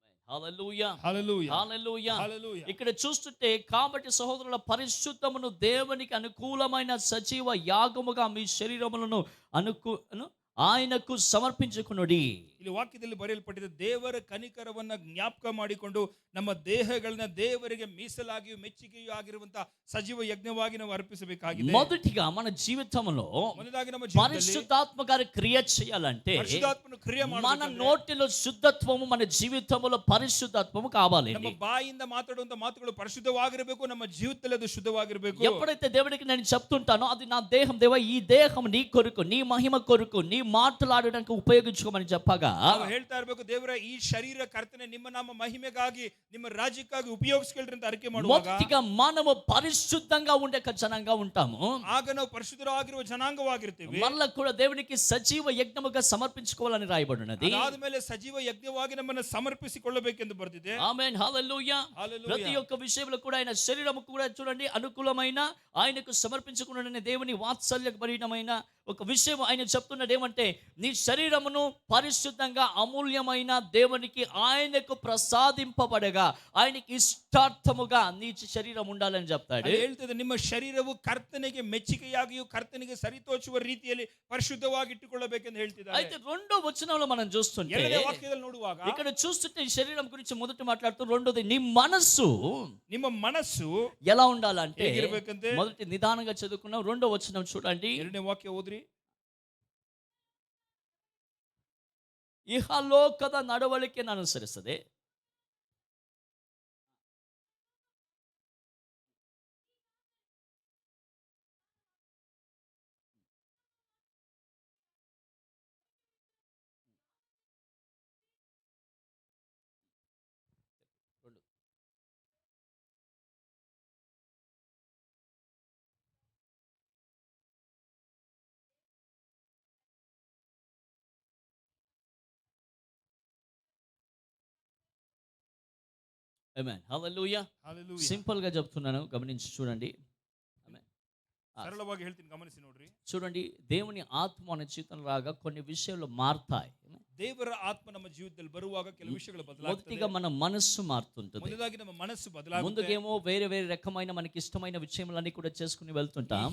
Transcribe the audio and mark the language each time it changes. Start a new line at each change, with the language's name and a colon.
Telugu: హల్లెలూయా, హల్లెలూయా. హల్లెలూయా. హల్లెలూయా. ఇక్కడ చూస్తుంటే కాబట్టి సహోదరుల పరిశుద్ధమును దేవునికి అనుకూలమైన సజీవ యాగముగా మీ శరీరములను ఆయనకు సమర్పించుకునుడి.
Kannada: ಇಲ್ಲಿ ವಾಕ್ಯದಲ್ಲಿ ಬರೆಯಲ್ಪಟ್ಟಿದೆ, ದೇವರ ಕನಿಕರವನ್ನ ಜ್ಞಾಪಕ ಮಾಡಿಕೊಂಡು ನಮ್ಮ ದೇಹಗಳನ್ನ ದೇವರಿಗೆ ಮೀಸಲಾಗಿಯೂ ಮೆಚ್ಚುಗೆಯೂ ಆಗಿರುವಂತಹ ಸಜೀವ ಯಜ್ಞವಾಗಿ ನಾವು ಅರ್ಪಿಸಬೇಕಾಗಿದೆ.
Telugu: మొదటిగా మన జీవితంలో
Kannada: ಮೊದಲಾಗಿ ನಮ್ಮ ಜೀವಿತದಲ್ಲಿ
Telugu: పరిశుద్ధాత్మ గారి క్రియ చేయాలంటే
Kannada: ಪರಿಶುದ್ಧಾತ್ಮನ ಕ್ರಿಯೆ
Telugu: మన
Kannada: ಮಾಡಬೇಕಂದ್ರೆ
Telugu: నోటిలో శుద్ధత్వము, మన జీవితంలో పరిశుద్ధత్వము కావాలి.
Kannada: ನಮ್ಮ ಬಾಯಿಂದ ಮಾತಾಡುವಂತ ಮಾತುಗಳು ಪರಿಶುದ್ಧವಾಗಿರಬೇಕು, ನಮ್ಮ ಜೀವಿತದಲ್ಲಿ ಅದು ಶುದ್ಧವಾಗಿರಬೇಕು.
Telugu: ఎప్పుడైతే దేవుడికి నేను చెప్తుంటానో అది నా దేహం, దేవా ఈ దేహం నీ కొరకు, నీ మహిమ కొరకు, నీ మాట్లాడడానికి ఉపయోగించుకోమని చెప్పగా
Kannada: ನಾವು ಹೇಳ್ತಾ ಇರಬೇಕು, ದೇವರ ಈ ಶರೀರ ಕರ್ತನೆ ನಿಮ್ಮ ನಾಮ ಮಹಿಮೆಗಾಗಿ, ನಿಮ್ಮ ರಾಜ್ಯಕ್ಕಾಗಿ ಉಪಯೋಗಿಸಿಕೊಳ್ಳ್ರಿ ಅಂತ ಅರಿಕೆ ಮಾಡುವಾಗ
Telugu: మొదటిగా మనము పరిశుద్ధంగా ఉండే జనంగా ఉంటాము.
Kannada: ಆಗ ನಾವು ಪರಿಶುದ್ಧರಾಗಿರುವ ಜನಾಂಗವಾಗಿರ್ತೀವಿ.
Telugu: మళ్ళా కూడా దేవునికి సజీవ యజ్ఞముగా సమర్పించుకోవాలని రాయబడినది.
Kannada: ಅದಾದ್ಮೇಲೆ ಸಜೀವ ಯಜ್ಞವಾಗಿ ನಮ್ಮನ್ನು ಸಮರ್ಪಿಸಿಕೊಳ್ಳಬೇಕೆಂದು ಬರೆದಿದೆ.
Telugu: ఆమేన్, హల్లెలూయా. హల్లెలూయా. ప్రతి ఒక్క విషయంలో కూడా ఆయన శరీరము కూడా చూడండి అనుకూలమైన, ఆయనకు సమర్పించుకున్న దేవుని వాత్సల్యభరితమైన ఒక విషయం ఆయన చెప్తున్నది ఏమంటే, నీ శరీరమును పరిశుద్ధంగా అమూల్యమైన దేవునికి ఆయనకు ప్రసాదింపబడగా ఆయనకి ఇష్టార్థముగా నీ శరీరం ఉండాలని చెప్తాడు.
Kannada: ಅಲ್ಲಿ ಹೇಳ್ತದೆ, ನಿಮ್ಮ ಶರೀರವು ಕರ್ತನಿಗೆ ಮೆಚ್ಚುಗೆಯಾಗಿಯೂ ಕರ್ತನಿಗೆ ಸರಿತೋಚುವ ರೀತಿಯಲ್ಲಿ ಪರಿಶುದ್ಧವಾಗಿ ಇಟ್ಟುಕೊಳ್ಳಬೇಕೆಂದು ಹೇಳ್ತಿದ್ದಾರೆ.
Telugu: అయితే రెండో వచనంలో మనం చూస్తుంటే,
Kannada: ಎರಡನೇ ವಾಕ್ಯದಲ್ಲಿ ನೋಡುವಾಗ
Telugu: ఇక్కడ చూస్తుంటే ఈ శరీరం గురించి మొదట మాట్లాడుతూ, రెండోది నీ మనస్సు
Kannada: ನಿಮ್ಮ ಮನಸ್ಸು
Telugu: ఎలా ఉండాలంటే,
Kannada: ಹೇಗಿರ್ಬೇಕಂತೆ?
Telugu: మొదటి నిదానంగా చదువుకున్నాం, రెండో వచనం చూడండి.
Kannada: ಎರಡನೇ ವಾಕ್ಯ ಓದ್ರಿ. ಇಹಲೋಕದ ನಡವಳಿಕೆಯನ್ನು ಅನುಸರಿಸದೆ
Telugu: ఆమేన్, హల్లెలూయా. హల్లెలూయా. సింపుల్ గా చెప్తున్నాను, గమనించి చూడండి. ఆమేన్.
Kannada: సరళವಾಗಿ ಹೇಳ್ತೀನಿ, ಗಮನಿಸಿ ನೋಡ್ರಿ.
Telugu: చూడండి, దేవుని ఆత్మ మన జీవితం రాగా కొన్ని విషయాలు మారుతాయి.
Kannada: ದೇವರ ಆತ್ಮ ನಮ್ಮ ಜೀವಿತದಲ್ಲಿ ಬರುವಾಗ ಕೆಲವು ವಿಷಯಗಳು ಬದಲಾಗುತ್ತದೆ.
Telugu: మొదటిగా మన మనస్సు మారుతుంటుంది.
Kannada: ಮೊದಲಾಗಿ ನಮ್ಮ ಮನಸ್ಸು ಬದಲಾಗುತ್ತೆ.
Telugu: ముందుకేమో వేరే వేరే రకమైన మనకి ఇష్టమైన విషయములన్నీ కూడా చేసుకుని వెళ్తుంటాం.